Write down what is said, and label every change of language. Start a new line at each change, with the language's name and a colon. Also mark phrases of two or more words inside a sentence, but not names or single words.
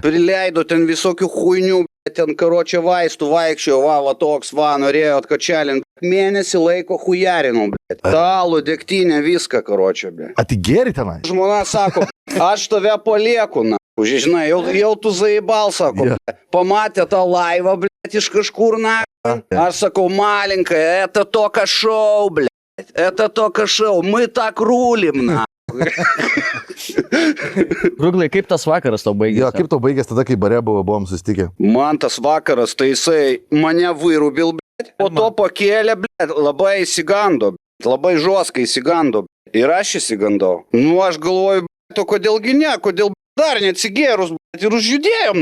Lithuanian: Prileido ten visokių huinių, blядь, ten, karočią, vaistų vaikščiojo, va, toks, va, norėjo atkačelint. Mėnesį laiko hujarinau, blядь. Talų, degtinę, viską, karočią, blядь. Atigeri tenai? Žmona sako, aš tave palieku, na. Žinai, jau
Russian: ты заебал,
Lithuanian: sako, Jo. pamatė tą laivą, blядь, iš kažkur, na. Aš sakau,
Russian: маленька, это только шоу, блядь. Это только шоу. Мы так рулим, на.
Lithuanian: Kruglai, kaip tas vakaras tau baigėsi? Jo, kaip tau baigės tada, kai bare buvom susitikę? Man tas vakaras, tai jisai mane vairubil, blядь. Po to pakėlė, blядь, labai įsigando, blядь. Labai žoskai įsigando, blядь. Ir aš įsigandau. Nu, aš galvoju, blядь, o kodėlgi ne, kodėl dar neatsigėrus, blядь, ir užjudėjom.